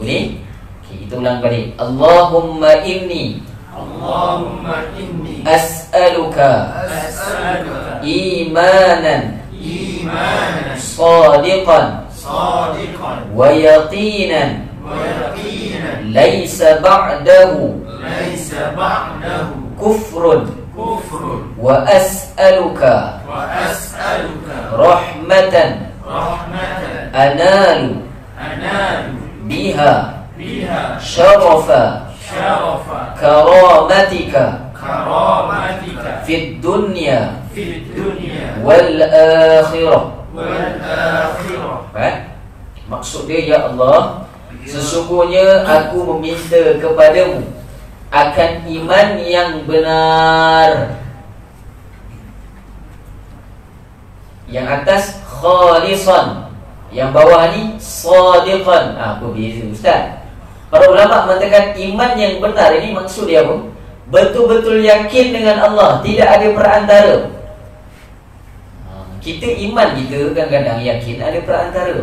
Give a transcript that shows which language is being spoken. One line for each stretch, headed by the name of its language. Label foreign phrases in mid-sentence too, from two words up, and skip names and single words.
Malay: Boleh? Okay, kita ulang balik.
Arabic: اللهم إني أسألك إيمانا صادقا ويقينا ليس بعده كفر وأسألك رحمة رحمة أنال بها شرف كرامتك في الدنيا والآخرة.
Malay: Maksud dia,
Arabic: يا الله,
Malay: sesungguhnya aku meminta kepadamu akan iman yang benar. Yang atas khalisan, yang bawah ni sadiqan. Apa beza Ustaz? Para ulama mengatakan iman yang benar ini maksud dia apa? Betul-betul yakin dengan Allah, tidak ada perantara. Kita iman kita kadang-kadang yakin ada perantara.